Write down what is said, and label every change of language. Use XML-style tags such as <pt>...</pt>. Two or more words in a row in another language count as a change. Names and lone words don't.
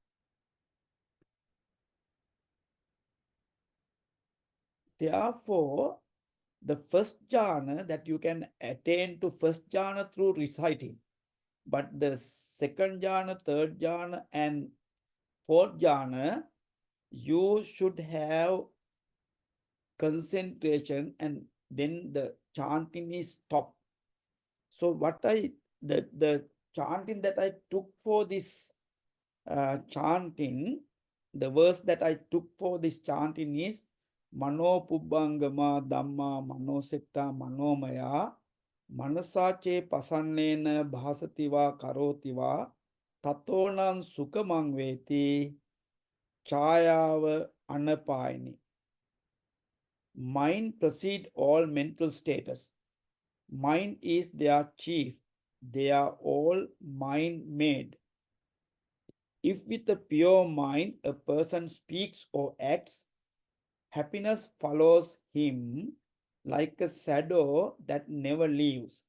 <en>Therefore, the first jhana that you can attain to first jhana through reciting, but the second jhana, third jhana, and fourth jhana, you should have concentration, and then the chanting is stopped. So the chanting that I took for this chanting, the verse that I took for this chanting is</en> <pi>Mano Pubbangama Dhamma Mano Setta Manomaya Manasache Pasannena Bhasativa Karotiva Tatonan sukamang veti chayava anapayani.</pi> <en>Mind precedes all mental status. Mind is their chief. They are all mind-made. If with a pure mind a person speaks or acts, happiness follows him like a shadow that never leaves.</en>